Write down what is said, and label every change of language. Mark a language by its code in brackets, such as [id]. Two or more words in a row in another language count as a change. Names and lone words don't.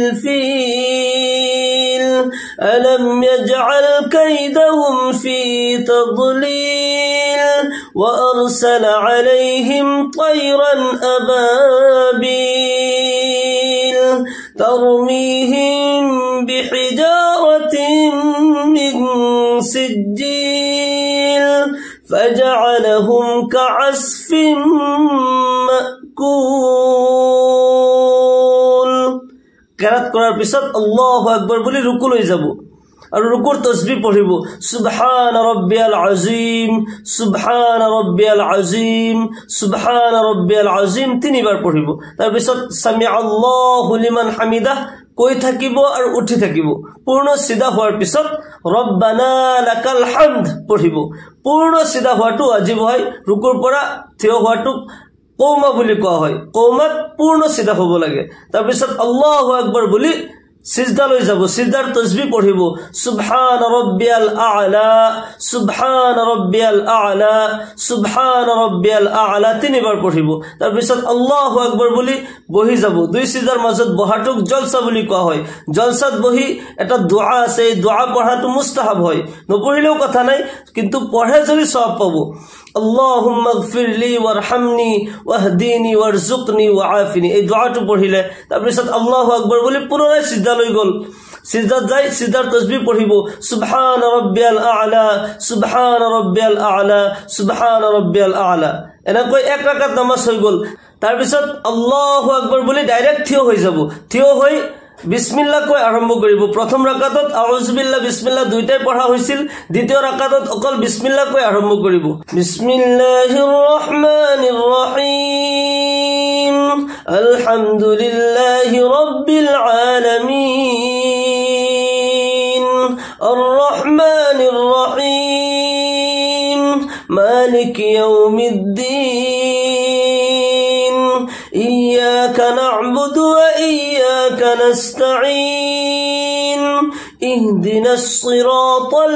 [ar] الفيل ألم يجعل كيدهم في تضليل وأرسل عليهم طيرا أبابيل ترميهم بحجارة من سجيل فجعلهم كعصف [as] مأكول কেরাত করার পিছত [ar] الله أكبر [as] বলি রুকু লৈ যাব আৰু রুকুৰ তাসবিহ পঢ়িব [ar] سبحان ربي العظيم سبحان ربي العظيم سبحان ربي العظيم [as] তিনিবাৰ পঢ়িব তাৰ পিছত [ar] سمع الله لمن حمده [as] কৈ থাকিব আৰু উঠি থাকিব পূৰ্ণ সিধা হোৱাৰ পিছত [ar] ربنا لك الحمد [as] পঢ়িব পূৰ্ণ সিধা হোৱাটো ওয়াজিব হয় রুকুৰ পৰা থিয় হোৱাটো কৌমা বুলি কোৱা হয় কৌমাত পূৰ্ণ সিধা হ'ব লাগে তাৰ পিছত [ar] الله أكبر [as] বুলি সিজদা লৈ যাব সিজদাৰ তাসবিহ পঢ়িব [ar] سبحان ربي الأعلى سبحان ربي الأعلى سبحان ربي الأعلى [as] তিনিবাৰ পঢ়িব তাৰ পিছত [ar] الله أكبر [as] বুলি বহি যাব দুই সিজদাৰ মাজত বহাটোক জলসা বুলি কোৱা হয় জলসাত বহি এটা দোয়া আছে এই দোয়া পঢ়াটো মুস্তাহাব হয় নপঢ়িলেও কথা নাই কিন্তু পঢ়ে যদি সওয়াব পাব [ar] اللهم اغفر لي وارحمني واهدني وارزقني وعافني [as] এই দোয়াটো পঢ়িলে তাৰ পিছত [ar] الله أكبر [as] বুলি পুনৰাই সিজদা লৈ গল সিজদাত যাই সিজদাৰ তাসবিহ পঢ়িব [ar] سبحان ربي الأعلى سبحان ربي الأعلى سبحان ربي الأعلى [as] এনেকৈ এক রাকাত নামাজ হৈ গল তাৰ পিছত [ar] الله أكبر [as] বুলি ডাইৰেক্ট থিয় হৈ যাব থিয় হৈ বিসমিল্লাহ কই আৰম্ভ কৰিব প্ৰথম ৰাকাতত [ar] أعوذ بالله [as] বিসমিল্লাহ দুইটাই পঢ়া হৈছিল দ্বিতীয় ৰাকাতত অকল বিসমিল্লাহ কই আৰম্ভ কৰিব [ar] بسم الله الرحمن الرحيم الحمد لله رب العالمين الرحمن الرحيم مالك يوم الدين إياك نعبد وإياك نستعين اهدنا الصراط